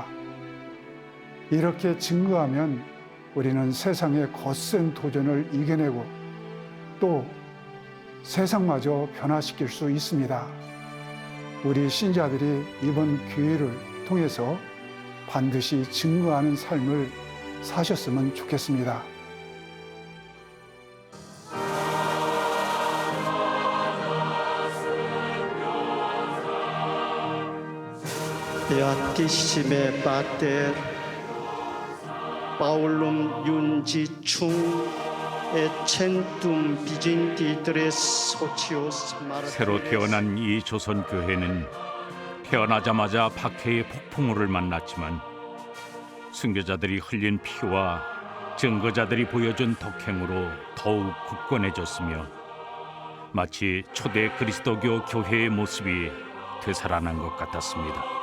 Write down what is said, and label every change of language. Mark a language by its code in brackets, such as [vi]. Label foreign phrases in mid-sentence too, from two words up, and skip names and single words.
[ko] 이렇게 증거하면 우리는 세상의 거센 도전을 이겨내고 또 세상마저 변화시킬 수 있습니다. 우리 신자들이 이번 기회를 통해서 반드시 증거하는 삶을 사셨으면 좋겠습니다. [la] Beatissime Pater Paulum Iungichum et centum viginti tres socios [ko] 새로 태어난 이 조선 교회는 태어나자마자 박해의 폭풍우를 만났지만 순교자들이 흘린 피와 증거자들이 보여준 덕행으로 더욱 굳건해졌으며 마치 초대 그리스도교 교회의 모습이 되살아난 것 같았습니다.